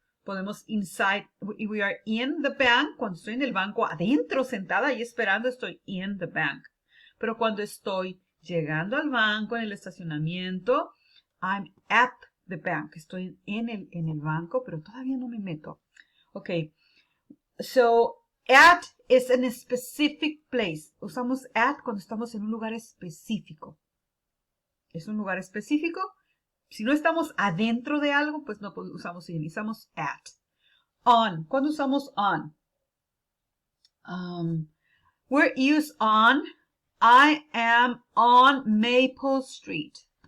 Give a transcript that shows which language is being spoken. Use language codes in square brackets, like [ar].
[es] Podemos [en] inside, we are in the bank, [es] cuando estoy en el banco adentro sentada y esperando, estoy [en] in the bank. [es] Pero cuando estoy llegando al banco en el estacionamiento, [en] I'm at the bank. [es] Estoy en el banco, pero todavía no me meto. [en] Okay, so at is in a specific place. [es] Usamos at cuando estamos en un lugar específico. Es un lugar específico. Si no estamos adentro de algo, pues no usamos in. Usamos at. On. ¿Cuándo usamos on? [en] We use on. I am on Maple Street.